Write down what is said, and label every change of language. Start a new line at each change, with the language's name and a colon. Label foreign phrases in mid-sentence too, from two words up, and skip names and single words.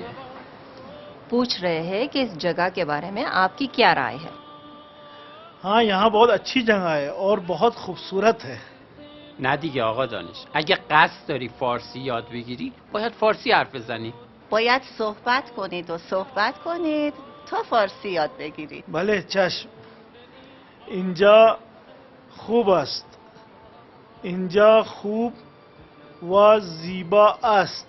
Hindi: पूछ रहे हैं कि इस जगह के बारे में आपकी क्या राय है। हाँ, यहाँ बहुत अच्छी जगह है और बहुत खूबसूरत है.
Persian: نه دیگه آقا دانش، اگه قصد داری فارسی یاد بگیری باید فارسی حرف بزنی. باید صحبت کنید و صحبت کنید تا فارسی یاد بگیرید. بله چشم. اینجا خوب است. اینجا خوب و زیبا است.